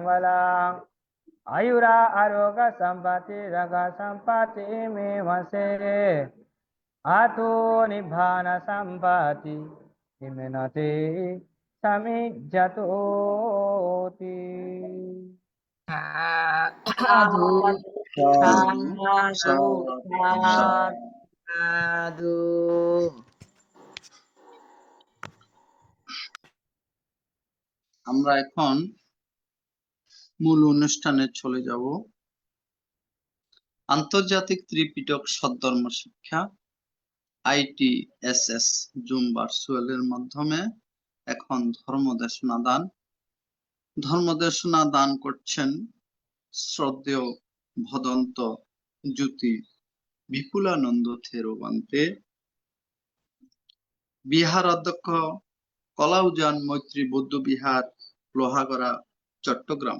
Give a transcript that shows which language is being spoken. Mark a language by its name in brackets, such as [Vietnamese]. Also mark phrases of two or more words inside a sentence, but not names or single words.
[Pali] Walang Ayura Aroga Sampati Raga Sampati Mimase Atu Nibbana Sampati Imenate Samijjatoti Sadhu, sadhu, sadhu. [Bangla] আমরা এখন মূল অনুষ্ঠানে চলে যাব। আন্তর্জাতিক ত্রিপিটক সদ্ধর্ম শিক্ষা ITSS জুম ভার্চুয়ালের মাধ্যমে এখন ধর্মদেশনা দান করছেন শ্রদ্ধেয় ভদন্ত জ্যোতি বিপুলানন্দ থেরোবান্তে, বিহার অধ্যক্ষ কলাউজান মৈত্রী বৌদ্ধবিহার, লোহাগড়া, চট্টগ্রাম।